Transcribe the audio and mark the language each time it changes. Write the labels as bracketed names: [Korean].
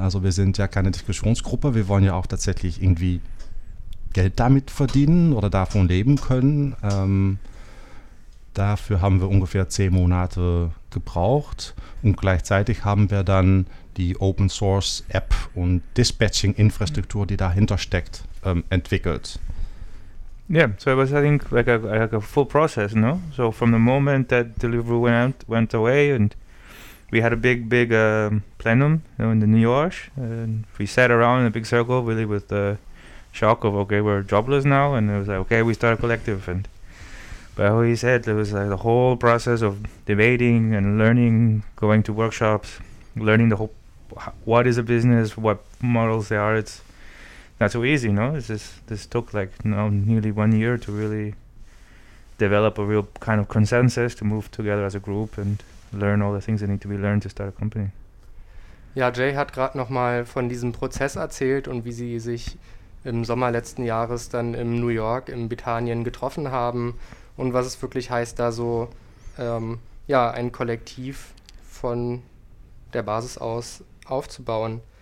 [German] Also wir sind ja keine Diskussionsgruppe, wir wollen ja auch tatsächlich irgendwie Geld damit verdienen oder davon leben können. Dafür haben wir ungefähr 10 Monate gebraucht und gleichzeitig haben wir dann die Open Source App und Dispatching Infrastruktur, die dahinter steckt, entwickelt. [English] Yeah, so it was, I think, like a full process, no? So from the moment that Deliveroo went away and we had a big plenum, you know, in the New York, and we sat around in a big circle, really with the shock of, okay, we're jobless now, and it was like, okay, we start a collective. And but what he said, it was like the whole process of debating and learning, going to workshops, learning the whole, what is a business, what models they are, it's not so easy, no? This took like nearly 1 year to really develop a real kind of consensus to move together as a group and learn all the things that need to be learned to start a company. [German] Ja, Jay hat gerade nochmal von diesem Prozess erzählt und wie sie sich im Sommer letzten Jahres dann in New York, in Britannien getroffen haben und was es wirklich heißt, da so ein Kollektiv von der Basis aus aufzubauen.